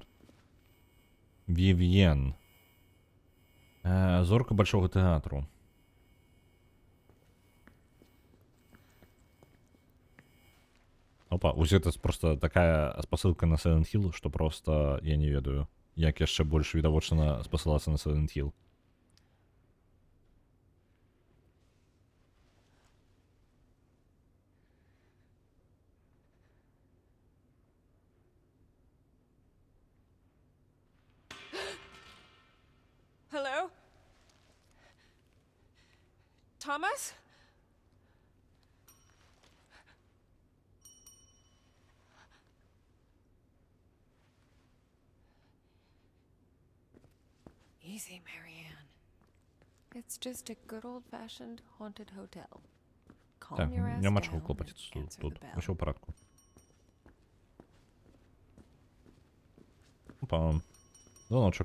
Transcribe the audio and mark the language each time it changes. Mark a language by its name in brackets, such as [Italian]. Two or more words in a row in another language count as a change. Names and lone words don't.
[Belarusian] Вівьен. Зорка Большого тэатру. Опа, ось гэта просто такая спасылка на Silent Hill, што просто я не ведаю, як яшчэ больш відавочна спасылацца на Silent Hill. [English] Hello? Thomas? Easy, Marianne. It's just a good old-fashioned haunted hotel. Calm [Belarusian] Так, [English] your ass [Belarusian] няма [English] down [Belarusian] чого [English] and [Belarusian] клопатіцца [English] answer [Belarusian] тут. [English] the bell. [Belarusian] Усё ў парадку. Опа. Звоночек.